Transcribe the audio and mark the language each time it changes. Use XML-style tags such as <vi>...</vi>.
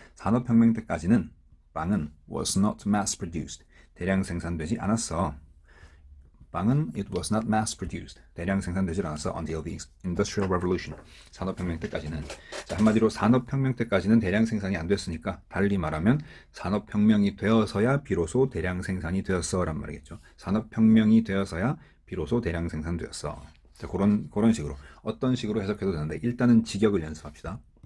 <ko>산업혁명 때까지는 빵은</ko> <en>was not mass produced,</en> <ko>대량 생산되지 않았어.</ko> <en>빵은 it was not mass produced,</en> <ko>대량 생산되지 않았어</ko> <en>until the Industrial Revolution,</en> <ko>산업혁명 때까지는. 자, 한마디로 산업혁명 때까지는 대량 생산이 안 됐으니까 달리 말하면 산업혁명이 되어서야 비로소 대량 생산이 되었어 란 말이겠죠. 산업혁명이 되어서야 비로소 대량 생산되었어. 자, 그런 식으로 어떤 식으로 해석해도 되는데 일단은 직역을 연습합시다.</ko>